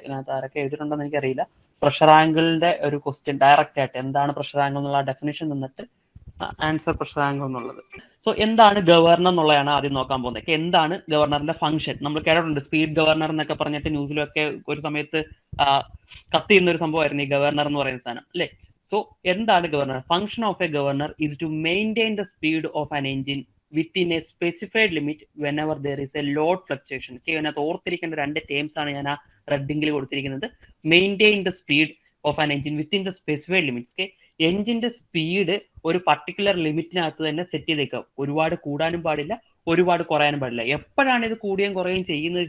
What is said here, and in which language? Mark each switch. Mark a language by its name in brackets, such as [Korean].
[Malayalam] ഇതിനകത്ത് ആരൊക്കെ എഴുതിയിട്ടുണ്ടെന്ന് എനിക്കറിയില്ല. പ്രഷർ ആംഗിളിന്റെ ഒരു ക്വസ്റ്റ്യൻ ഡയറക്റ്റ് ആയിട്ട് എന്താണ് പ്രഷർ ആംഗിൾ എന്നുള്ള ഡെഫിനേഷൻ നിന്നിട്ട് ആൻസർ പ്രഷർ ആംഗിൾ എന്നുള്ളത്. സോ എന്താണ് ഗവർണർ എന്നുള്ളതാണ് ആദ്യം നോക്കാൻ പോകുന്നത്. എന്താണ് ഗവർണറിന്റെ ഫംഗ്ഷൻ? നമ്മൾ കേട്ടിട്ടുണ്ട് സ്പീഡ് ഗവർണർ എന്നൊക്കെ പറഞ്ഞിട്ട് ന്യൂസിലൊക്കെ ഒരു സമയത്ത് കത്തി ചെയ്യുന്ന ഒരു സംഭവമായിരുന്നു ഈ ഗവർണർ എന്ന് പറയുന്ന സാധനം, അല്ലേ? സോ എന്താണ് governor? [English] Function of a governor is to maintain the speed of an engine within a specified limit whenever there is a load fluctuation. [Malayalam] ഇതിനകത്ത് ഓർത്തിരിക്കേണ്ട 2 ടേംസ് ആണ് ഞാൻ ആ റെഡിങ്ങിൽ കൊടുത്തിരിക്കുന്നത്. [English] Maintain the speed of an engine within the specified limits. [Malayalam] എഞ്ചിന്റെ speed ഒരു particular ലിമിറ്റിനകത്ത് തന്നെ set ചെയ്തേക്കാം. ഒരുപാട് കൂടാനും പാടില്ല, ഒരുപാട് കുറയാനും പാടില്ല. എപ്പോഴാണ് ഇത് കൂടുകയും കുറയുകയും ചെയ്യുന്നത്?